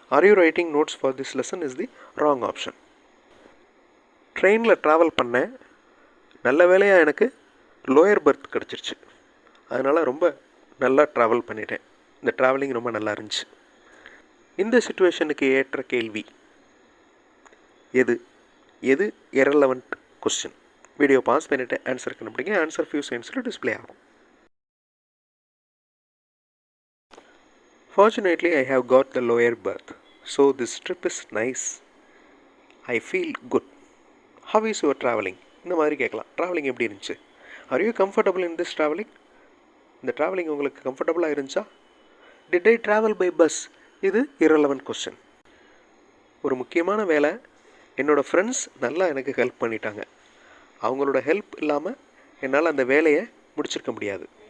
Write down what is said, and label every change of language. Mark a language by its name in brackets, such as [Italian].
[English] Are you writing notes for this lesson is the wrong option. [Tamil] ட்ரெயினில் travel பண்ணேன், நல்ல வேலையாக எனக்கு லோயர் பர்த் கிடச்சிருச்சு, அதனால் ரொம்ப நல்லா ட்ராவல் பண்ணிட்டேன், இந்த ட்ராவலிங் ரொம்ப நல்லா இருந்துச்சு. இந்த சிச்சுவேஷனுக்கு ஏற்ற கேள்வி எது? எது இரலவெண்ட் கொஸ்டின்? வீடியோ பாஸ் பண்ணிவிட்டு ஆன்சர் கண்டுபிடிங்க. ஆன்சர் ஃபியூ செகண்ட்ஸில் டிஸ்பிளே ஆகும். [English] Fortunately, I have got the lower berth, so this trip is nice. I feel good. How is your traveling? [Tamil] இந்த மாதிரி கேட்கலாம். ட்ராவலிங் எப்படி இருந்துச்சு? [English] Are you comfortable in this traveling? [Tamil] இந்த ட்ராவலிங் உங்களுக்கு கம்ஃபர்டபுளாக இருந்துச்சா? [English] Did I travel by bus? [Tamil] இது இரலவெண்ட் கொஸ்டின். ஒரு முக்கியமான வேலை, என்னோடய ஃப்ரெண்ட்ஸ் நல்லா எனக்கு ஹெல்ப் பண்ணிட்டாங்க, அவங்களோட ஹெல்ப் இல்லாமல் என்னால் அந்த வேலையை முடிச்சிருக்க முடியாது.